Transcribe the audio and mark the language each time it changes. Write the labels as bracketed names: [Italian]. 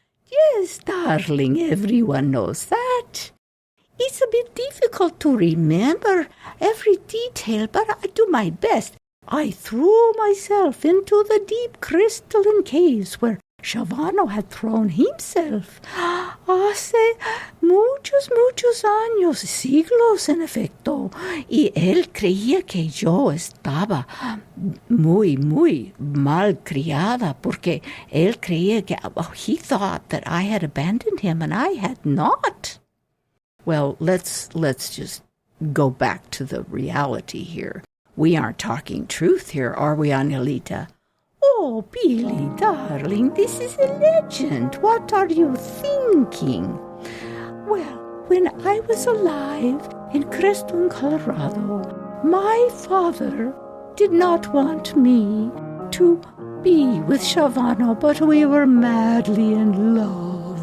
[English] Yes, darling, everyone knows that. It's a bit difficult to remember every detail, but I do my best. I threw myself into the deep crystalline caves where Shavano had thrown himself. [Spanish] Hace muchos años, siglos en efecto, y él creía que yo estaba muy mal criada, porque él creía que [English] he thought that I had abandoned him, and I had not. Well, let's just go back to the reality here. We aren't talking truth here, are we, Angelita? Oh, Billie, darling, this is a legend. What are you thinking? Well, when I was alive in Crestone, Colorado, my father did not want me to be with Shavano, but we were madly in love.